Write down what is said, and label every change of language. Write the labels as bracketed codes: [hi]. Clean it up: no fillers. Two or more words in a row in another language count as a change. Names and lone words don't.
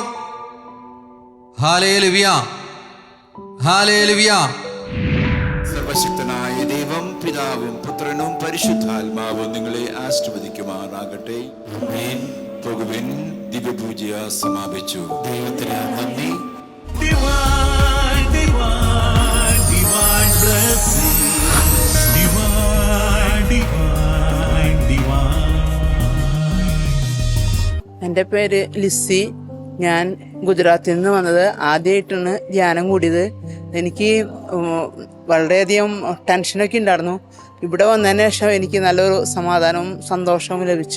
[ml] ഹല്ലേലൂയ, ഹല്ലേലൂയ. സർവശക്തനായ ദൈവം പിതാവും പുത്രനും പരിശുദ്ധാത്മാവും നിങ്ങളെ ആശീർവദിക്കുമാറാകട്ടെ. പോകുവിൻ. ദിവ്യപൂജ സമാപിച്ചു. ദൈവത്തിന് നന്ദി. [en] Divine, divine, divine blessing. Divine, divine, divine. [ml] എൻ്റെ പേര് ലിസി. ഞാൻ ഗുജറാത്തിൽ നിന്ന് വന്നത്. ആദ്യമായിട്ടാണ് ധ്യാനം കൂടിയത്. എനിക്ക് വളരെയധികം ടെൻഷനൊക്കെ ഉണ്ടായിരുന്നു. ഇവിടെ വന്നതിന് ശേഷം എനിക്ക് നല്ലൊരു സമാധാനവും സന്തോഷവും ലഭിച്ചു.